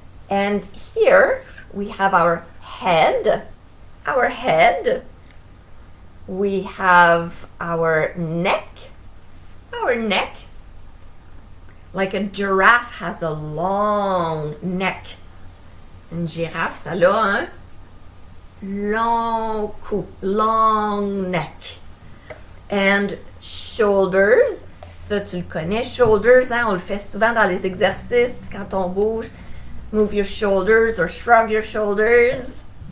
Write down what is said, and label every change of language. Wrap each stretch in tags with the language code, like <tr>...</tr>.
<en>And here we have our head. Our head. We have our neck. Our neck. Like a giraffe has a long neck.</en> <fr>Une girafe, ça a un long cou,</fr> <en>long neck. And shoulders.</en> <fr>Ça, tu le connais, shoulders, hein? On le fait souvent dans les exercices quand on bouge.</fr> <en>Move your shoulders or shrug your shoulders.</en>